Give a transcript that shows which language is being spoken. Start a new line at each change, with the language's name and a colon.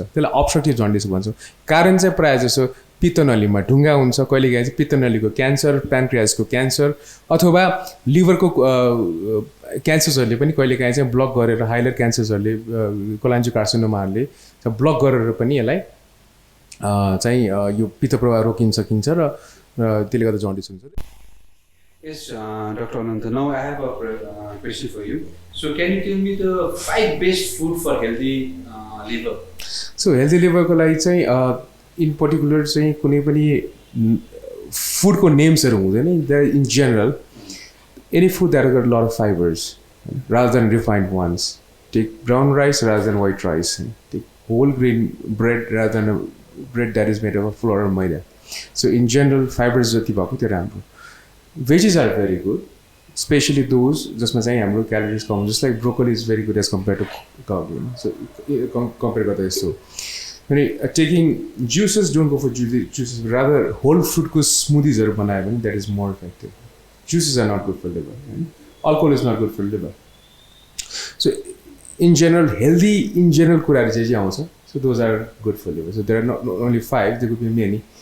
Nepali: त्यसलाई obstructive jaundice भन्छौँ। कारण चाहिँ प्रायः जसो पित्त नलीमा ढुङ्गा हुन्छ, कहिलेकाहीँ चाहिँ पित्त नलीको क्यान्सर, प्यान्क्रियासको क्यान्सर अथवा लिभरको क्यान्सर्सहरूले पनि कहिलेकाहीँ चाहिँ ब्लक गरेर, हाइलर क्यान्सर्सहरूले, कोलान्जियोकार्सिनोमाहरूले ब्लक गरेर पनि यसलाई चाहिँ यो पित्त प्रवाह रोकिन सकिन्छ र त्यसले गर्दा जन्डिस हुन्छ।
English: Yes, Dr. Anant, now I have a question for you. So can you tell me the 5 best food for healthy liver?
Nepali: So healthy liver को लागि चाहिँ
English: in particular
Nepali: चाहिँ कुनै पनि फुडको नेम्सहरू हुँदैन।
English: There in general, any food that has got a lot of fibers rather than refined ones. Take brown rice rather than white rice. Take whole grain bread rather than a bread that is made of a flour or maida. So in general,
Nepali: fibers जति भएको त्यो राम्रो.
English: Veggies are very good, especially those
Nepali: जसमा चाहिँ हाम्रो calories कम हुन्छ.
English: Just like broccoli is very good as compared to cow, you know.
Nepali: So compare गर्दा यस्तो.
English: When taking juices, don't go for juices, rather whole fruit
Nepali: को smoothies हरु बनायो भने
English: that is more effective. Juices are not good for liver. Right? Alcohol is not good for liver. So in general, healthy in general
Nepali: कुराहरु चाहिँ आउँछ.
English: So those are good for liver. So there are not only 5, there could be many.